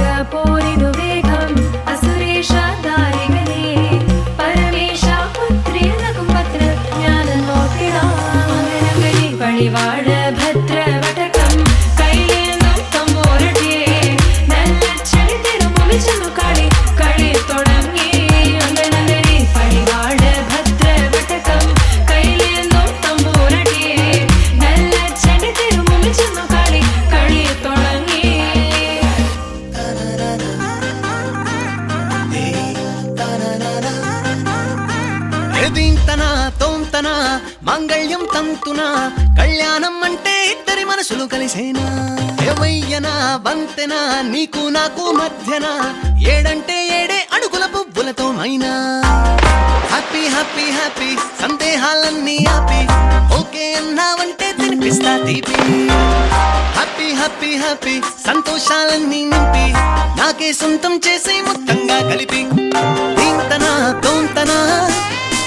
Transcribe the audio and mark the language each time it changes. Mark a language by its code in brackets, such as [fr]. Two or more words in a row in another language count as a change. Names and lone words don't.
[ml] പോരിനു വേഗം അസുരേഷ ദാരികനെ പരമേശ പുത്രിയനകും പത്രജ്ഞാനം നോക്കിടാം അങ്ങനെ പടിവാള ഭദ്രവടകം കൈലേന്തും തമ്പൂരട്ടെ നല്ലച്ചടി തിരുമുമ്പിൽ ചെന്നു കളി കളി തുടങ്ങി അങ്ങനെ പടിവാള ഭദ്രവടകം കൈലേന്തും തമ്പൂരട്ടെ നല്ലച്ചടി തിരുമുമ്പിൽ ചെന്നു കളി കളി തുടങ്ങി [te] ఎదింతన తోంతన మంగళ్యం తంతున కళ్యాణం అంటే ఇద్దరి మనసులు కలిసేనా ఏవయ్యనా వంతెన నీకు నాకు మధ్యన ఏడంటే ఏడే అడుగుల పువ్వులతో మైనా [en] happy happy happy [te] సందేహాలన్నీ ఆపి ఓకే అన్నావంటే తినిపిస్తా తీపి [en] happy happy happy [te] సంతోషాలన్నీ నింపి నాకే సొంతం చేసే మొత్తంగా కలిపి దీంతనా తోంతనా